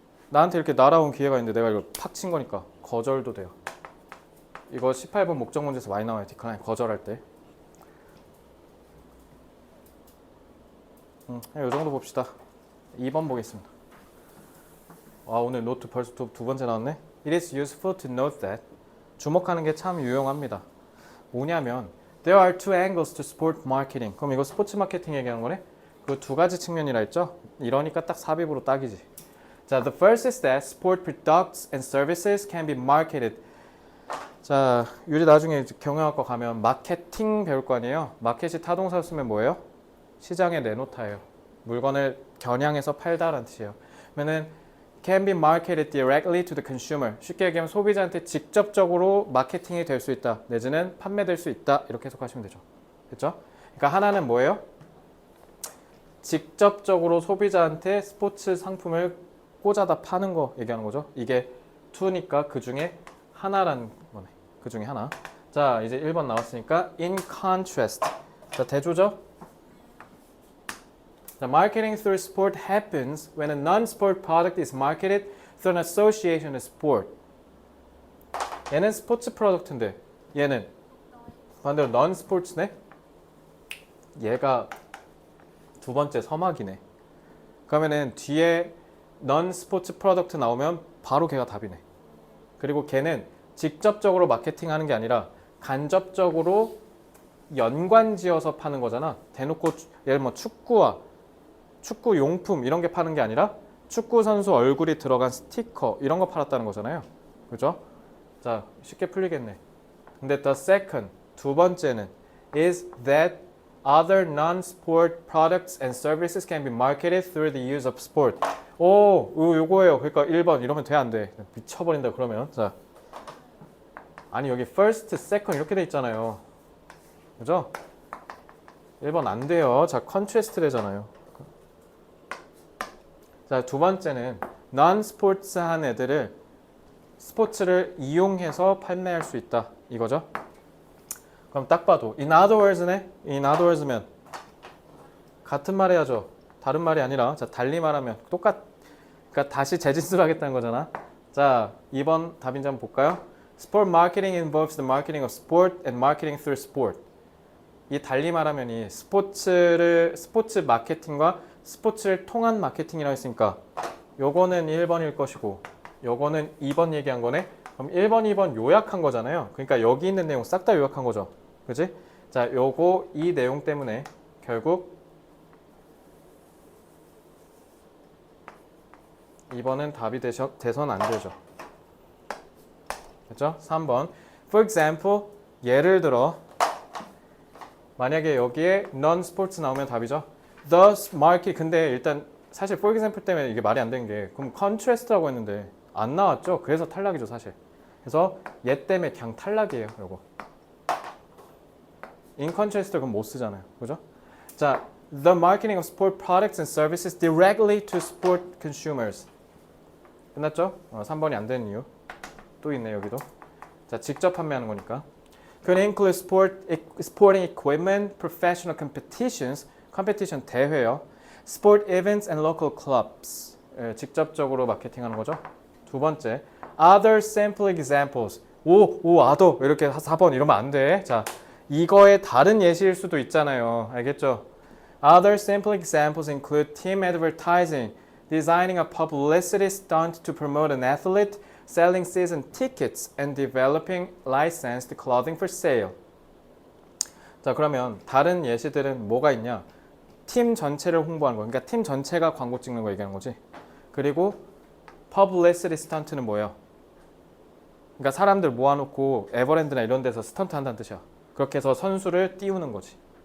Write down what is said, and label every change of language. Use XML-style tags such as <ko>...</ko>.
<ko>나한테 이렇게 날아온 기회가 있는데 내가 이걸 팍 친 거니까 거절도 돼요. 이거 18번 목적 문제에서 많이 나와요. 디클라인 거절할 때. 이 정도 봅시다. 2번 보겠습니다. 오늘 노트 벌써 두 번째 나왔네.</ko> <en>It is useful to note that</en> <ko>주목하는 게 참 유용합니다. 뭐냐면</ko> <en>There are two angles to sport marketing.</en> <ko>그럼 이거 스포츠 마케팅 얘기하는 거네? 그 두 가지 측면이라 했죠? 이러니까 딱 삽입으로 딱이지.</ko> <en>자, the first is that sport products and services can be marketed.</en> <ko>자, 유리 나중에 경영학과 가면 마케팅 배울 거 아니에요? 마켓이 타동사 쓰면 뭐예요? 시장에 내놓다예요. 물건을 겨냥해서 팔다라는 뜻이에요. 그러면은</ko> <en>can be marketed directly to the consumer.</en> <ko>쉽게 얘기하면 소비자한테 직접적으로 마케팅이 될 수 있다. 내지는 판매될 수 있다. 이렇게 해석하시면 되죠. 됐죠? 그러니까 하나는 뭐예요? 직접적으로 소비자한테 스포츠 상품을 꽂아다 파는 거 얘기하는 거죠. 이게 투니까 그 중에 하나라는 거네. 그 중에 하나. 자, 이제 1번 나왔으니까</ko> <en>in contrast.</en> <ko>자, 대조죠?</ko> <en>The marketing through sport happens when a non-sport product is marketed through an association with sport.</en> <ko>얘는 스포츠 프로덕트인데 얘는 반대로 non-sports네? 얘가 두 번째 서막이네. 그러면은 뒤에 non-스포츠 프로덕트 나오면 바로 걔가 답이네. 그리고 걔는 직접적으로 마케팅하는 게 아니라 간접적으로 연관지어서 파는 거잖아. 대놓고 예를 뭐 축구 용품 이런 게 파는 게 아니라 축구 선수 얼굴이 들어간 스티커 이런 거 팔았다는 거잖아요. 그죠? 자, 쉽게 풀리겠네.</ko> <en>근데 the second,</en> <ko>두 번째는</ko> <en>is that other non-sport products and services can be marketed through the use of sport.</en> <ko>요거예요. 그러니까 1번 이러면 돼, 안 돼? 미쳐버린다 그러면. 자, 아니 여기 first, second 이렇게 돼 있잖아요. 그죠? 1번 안 돼요. 자, contrast 되잖아요. 자, 두 번째는 non-sports한 애들을 스포츠를 이용해서 판매할 수 있다. 이거죠? 그럼 딱 봐도</ko> <en>in other words</en> <ko>네? in other words면 같은 말 해야죠. 다른 말이 아니라 자, 달리 말하면 그러니까 다시 재진술 하겠다는 거잖아. 자, 2번 답인지 한번 볼까요?</ko> <en>Sport marketing involves the marketing of sport and marketing through sport.</en> <ko>이 달리 말하면 이 스포츠 마케팅과 스포츠를 통한 마케팅이라고 했으니까 요거는 1번일 것이고 요거는 2번 얘기한 거네. 그럼 1번, 2번 요약한 거잖아요. 그러니까 여기 있는 내용 싹 다 요약한 거죠. 그지? 자, 요거 이 내용 때문에 결국 2번은 답이 돼선 안 되죠. 됐죠? 3번.</ko> <en>For example,</en> <ko>예를 들어 만약에 여기에 non-sports 나오면 답이죠.</ko> <en>The market.</en> <ko>근데 일단 사실</ko> <en>for example</en> <ko>때문에 이게 말이 안 되는 게 그럼 contrast라고 했는데 안 나왔죠. 그래서 탈락이죠, 사실. 그래서 얘 때문에 그냥 탈락이에요, 요거.</ko> <en>In contrast</en> <ko>그럼 못 쓰잖아요. 그죠?</ko> <en>자, the marketing of sport products and services directly to sport consumers.</en> <ko>끝났죠? 3번이 안 되는 이유. 또 있네, 여기도. 자, 직접 판매하는 거니까.</ko> <en>Could include sporting equipment, professional competitions, competition</en> <ko>대회요.</ko> <en>Sport events and local clubs.</en> <ko>직접적으로 마케팅하는 거죠. 두 번째,</ko> <en>other sample examples.</en> <ko>other 이렇게 4번 이러면 안 돼. 자, 이거의 다른 예시일 수도 있잖아요. 알겠죠?</ko> <en>Other sample examples include team advertising, designing a publicity stunt to promote an athlete, selling season tickets, and developing licensed clothing for sale.</en> <ko>자, 그러면 다른 예시들은 뭐가 있냐? 팀 전체를 홍보하는 거. 그러니까 팀 전체가 광고 찍는 거 얘기하는 거지. 그리고 publicity stunt는 뭐예요? 그러니까 사람들 모아놓고 에버랜드나 이런 데서 스턴트 한다는 뜻이야. 그렇게 해서 선수를 띄우는 거지.</ko>